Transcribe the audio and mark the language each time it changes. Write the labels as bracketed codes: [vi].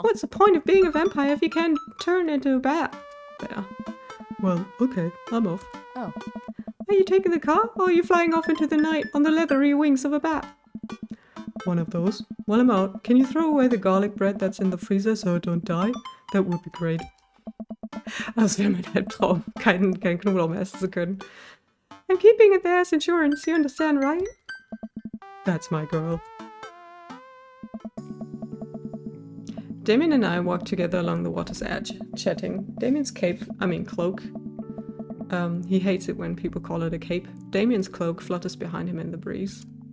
[en] What's the point of being a vampire if you can't turn into a bat? There. Well, okay, I'm off. Oh. Are you taking the car, or are you flying off into the night on the leathery wings of a bat? One of those. While I'm out, can you throw away the garlic bread that's in the freezer so it don't die? That would be great. [de] Das wäre mein Albtraum, kein Knoblauch mehr essen zu können. [en] I'm keeping it there as insurance, you understand, right? That's my girl. Damian and I walk together along the water's edge, chatting. Damian's cloak. He hates it when people call it a cape. Damian's cloak flutters behind him in the breeze.